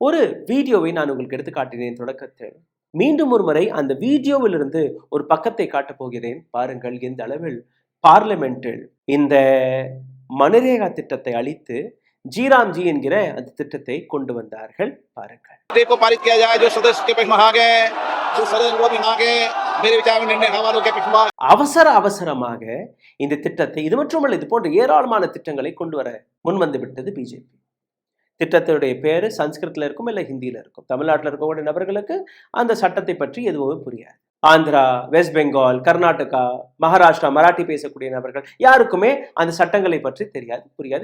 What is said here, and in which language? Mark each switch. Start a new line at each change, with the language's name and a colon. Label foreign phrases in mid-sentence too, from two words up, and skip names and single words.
Tamil: ஒரு வீடியோவை நான் உங்களுக்கு எடுத்து காட்டினேன் தொடக்கத்தில். மீண்டும் ஒரு முறை அந்த வீடியோவிலிருந்து ஒரு பக்கத்தை காட்டப் போகிறேன். பாருங்கள் எந்த அளவில் பார்லிமெண்டில் இந்த மனரேகா திட்டத்தை அளித்து ஜீராம்ஜி என்கிற அந்த திட்டத்தை கொண்டு வந்தார்கள். பாருங்கள்.
Hindi: को पारित किया जाए जो सदस्य के पक्ष में आ गए, जो सदस्य को भी आ गए, मेरे विचार में निर्णय हवा लोग के पक्ष में
Tamil: அவசரமாக இந்த திட்டத்தை, இது மட்டுமல்ல, இது போன்ற ஏராளமான திட்டங்களை கொண்டு வர முன்வந்து விட்டது பிஜேபி. திட்டத்துடைய பேரு சன்ஸ்கிருத்ல இருக்கும், இல்லை ஹிந்தியில இருக்கும். தமிழ்நாட்டில் இருக்கக்கூடிய நபர்களுக்கு அந்த சட்டத்தை பற்றி எதுவுமே புரியாது. ஆந்திரா, வெஸ்ட் பெங்கால், கர்நாடகா, மகாராஷ்டிரா, மராட்டி பேசக்கூடிய நபர்கள் யாருக்குமே அந்த சட்டங்களை பற்றி தெரியாது, புரியாது.